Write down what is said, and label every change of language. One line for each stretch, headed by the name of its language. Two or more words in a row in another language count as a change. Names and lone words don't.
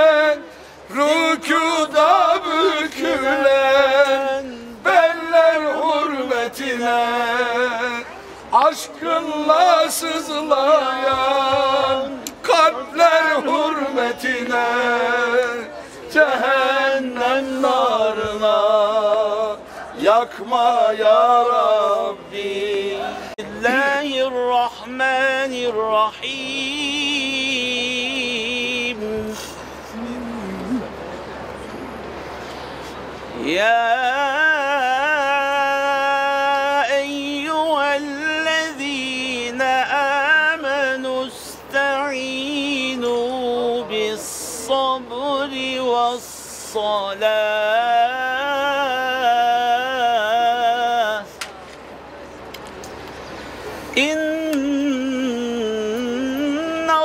Turkish: rükuda bükülen beller hürmetine, aşkınla sızlayan kalpler hürmetine, cehennem narına yakma ya Rabbi.
Arabic: الله الرحمن الرحيم يا أيها الذين آمنوا استعينوا بالصبر والصلاة إن